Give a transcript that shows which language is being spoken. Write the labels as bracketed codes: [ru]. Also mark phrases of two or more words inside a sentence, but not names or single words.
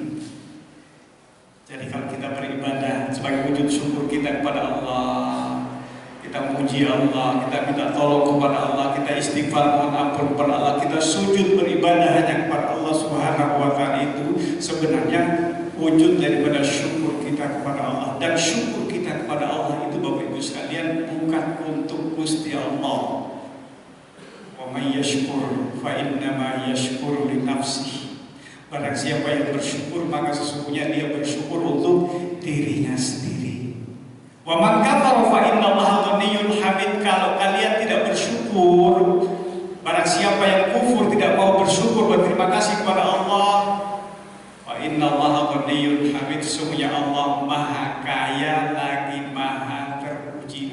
[id] Jadi kalau kita beribadah sebagai wujud syukur kita kepada Allah, kita memuji Allah, kita minta tolong kepada Allah, kita istighfar mohon ampun kepada Allah, kita sujud beribadah hanya kepada Allah [ar] سبحانه وتعالى, [id] itu sebenarnya wujud daripada syukur kita kepada Allah. Dan syukur kita kepada Allah itu Bapak Ibu sekalian bukan untuk Gusti Allah. [ar] ومن يشكر فإنما يشكر لنفسه. [id] Barang siapa yang bersyukur maka sesungguhnya dia bersyukur untuk dirinya sendiri. [ar] ومن كفر فإن الله غني حميد. [id] Kalau kalian tidak bersyukur, barang siapa yang kufur tidak mau bersyukur berterima kasih kepada Allah, [ar] إن الله غني حميد, [id] sesungguhnya Allah maha kaya lagi maha terpuji.